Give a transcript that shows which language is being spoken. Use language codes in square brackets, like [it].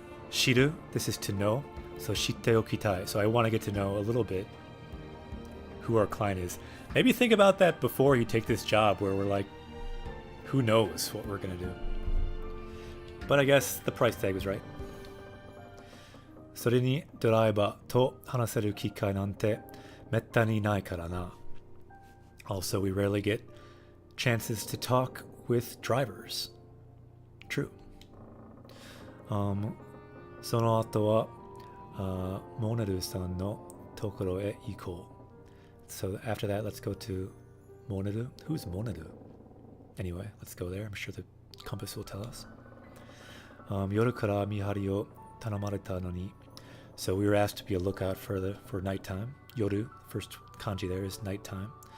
[en] Shiru, this is to know, so shitte okitai. So I want to get to know a little bit who our client is. Maybe think about that before you take this job where we're like, who knows what we're going to do. But I guess the price tag was right. [ja] それにドライバーと話せる機会なんてめったにないからな。 [en] Also, we rarely get chances to talk with drivers. True. [ja] その後はモネルさんのところへ行こう。 [en] So after that, let's go to Moneru. Who's Moneru? Anyway, let's go there. I'm sure the compass will tell us. [ja] 夜から見張りを頼まれたのに [en] So we were asked to be a lookout for nighttime. Yoru, first kanji there is nighttime.